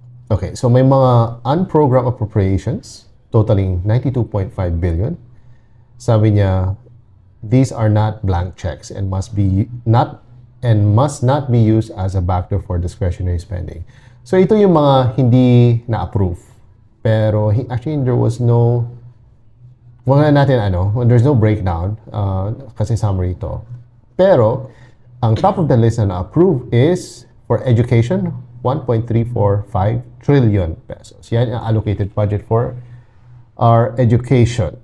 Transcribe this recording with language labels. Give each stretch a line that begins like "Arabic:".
English: Okay, so
Filipino: may mga
English: unprogrammed appropriations totaling 92.5 billion.
Filipino: Sabi niya,
English: these are not blank checks and must not be used as a backdoor for discretionary spending.
Filipino: So ito yung mga hindi na-approve.
English: Pero actually there was no there's no breakdown kasi summary ito.
Filipino: Pero ang
English: top of the list na na-approve is for education, 1.345 trillion pesos.
Filipino: Yan ang
English: allocated budget for our education.